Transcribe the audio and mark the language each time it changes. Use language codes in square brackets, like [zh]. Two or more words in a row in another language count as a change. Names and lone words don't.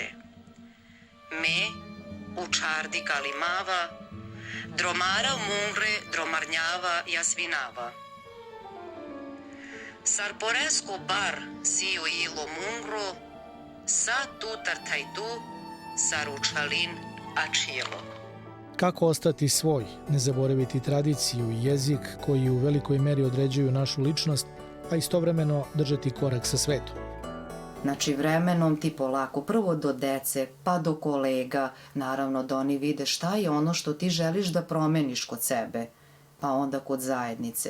[rom] Me, u čardi kalimava, dromara mungre dromarnjava jasvinava. Sarporesko bar sio ilo mungro, sa tutar taj tu, saručalin ačilo. [sr] Kako ostati svoj, ne zaboraviti tradiciju i jezik koji u velikoj meri određuju našu ličnost, a istovremeno držati korak sa svetom. Znači vremenom ti polako, prvo do dece, pa do kolega, naravno da oni vide šta je ono što ti želiš da promeniš kod sebe, pa onda kod zajednice.